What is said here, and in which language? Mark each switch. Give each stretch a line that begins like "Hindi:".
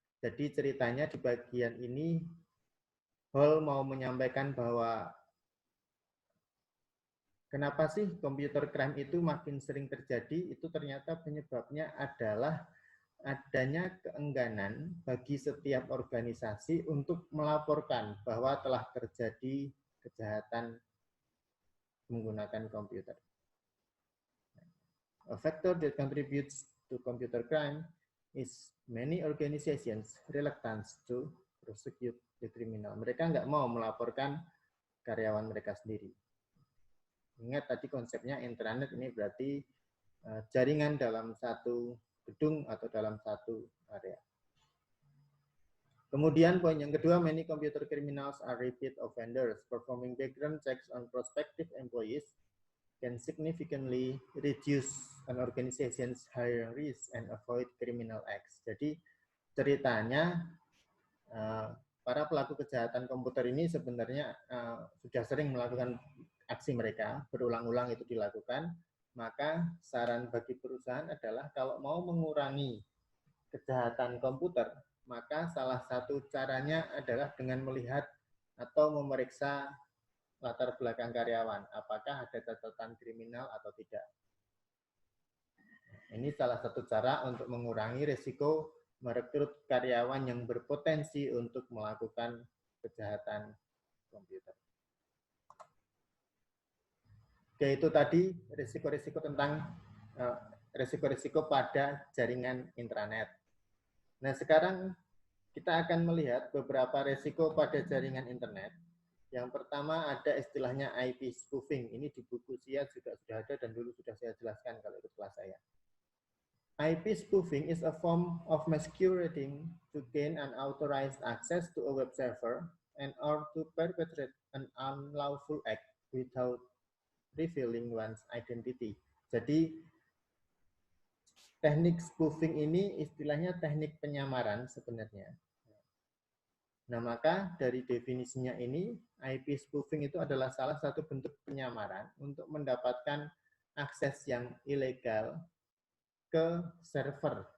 Indonesian: Jadi ceritanya di bagian ini, Hall mau menyampaikan bahwa kenapa sih computer crime itu makin sering terjadi, itu ternyata penyebabnya adalah adanya keengganan bagi setiap organisasi untuk melaporkan bahwa telah terjadi kejahatan menggunakan komputer.
English: A factor that contributes to computer crime is many organizations reluctance to prosecute the criminal.
Indonesian: Mereka nggak mau melaporkan karyawan mereka sendiri. Ingat tadi konsepnya intranet ini berarti jaringan dalam satu gedung atau dalam satu area. Kemudian poin yang kedua,
English: many computer criminals are repeat offenders. Performing background checks on prospective employees can significantly reduce an organization's hiring risk and avoid criminal acts.
Indonesian: Jadi ceritanya para pelaku kejahatan komputer ini sebenarnya sudah sering melakukan aksi mereka, berulang-ulang itu dilakukan, maka saran bagi perusahaan adalah kalau mau mengurangi kejahatan komputer, maka salah satu caranya adalah dengan melihat atau memeriksa latar belakang karyawan, apakah ada catatan kriminal atau tidak. Ini salah satu cara untuk mengurangi risiko merekrut karyawan yang berpotensi untuk melakukan kejahatan komputer. Oke, itu tadi risiko-risiko tentang risiko-risiko pada jaringan intranet. Nah, sekarang kita akan melihat beberapa risiko pada jaringan internet. Yang pertama ada istilahnya IP spoofing. Ini di buku SIA juga sudah ada dan dulu sudah saya jelaskan kalau ikut kelas saya.
English: IP spoofing is a form of masquerading to gain unauthorized access to a web server and or to perpetrate an unlawful act without revealing one's identity.
Indonesian: Jadi teknik spoofing ini istilahnya teknik penyamaran sebenarnya. Nah, maka dari definisinya ini, IP spoofing itu adalah salah satu bentuk penyamaran untuk mendapatkan akses yang ilegal ke server.